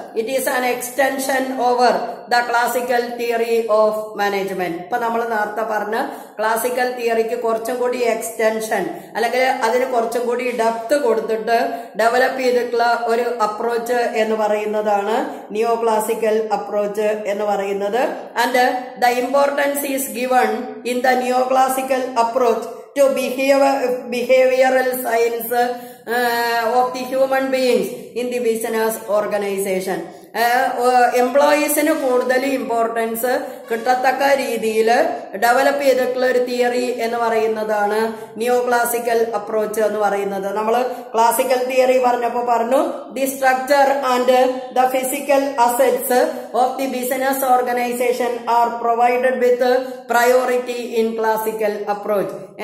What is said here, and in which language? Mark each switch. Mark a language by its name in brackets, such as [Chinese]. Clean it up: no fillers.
[English] It is an extension over the classical theory of management. [Malayalam] ഇപ്പൊ നമ്മൾ നേരത്തെ പറഞ്ഞ ക്ലാസിക്കൽ തിയറിക്ക് കുറച്ചും കൂടി എക്സ്റ്റൻഷൻ അല്ലെങ്കിൽ അതിന് കുറച്ചും കൂടി ഡെപ്ത് കൊടുത്തിട്ട് ഡെവലപ്പ് ചെയ്തിട്ടുള്ള ഒരു അപ്രോച്ച് എന്ന് പറയുന്നതാണ് നിയോ ക്ലാസിക്കൽ അപ്രോച്ച് എന്ന് പറയുന്നത്. [English] And the importance is given in the neoclassical to behavioral science of the human beings in the business organization. [Malayalam] എംപ്ലോയീസിന് കൂടുതൽ ഇമ്പോർട്ടൻസ് കിട്ടത്തക്ക രീതിയിൽ ഡെവലപ്പ് ചെയ്തിട്ടുള്ള ഒരു തിയറി എന്ന് പറയുന്നതാണ് നിയോ ക്ലാസിക്കൽ അപ്രോച്ച് എന്ന് പറയുന്നത്. നമ്മൾ ക്ലാസിക്കൽ തിയറി പറഞ്ഞപ്പോൾ പറഞ്ഞു [English] The structure and the physical assets of the business organisation are provided with priority in classical approach.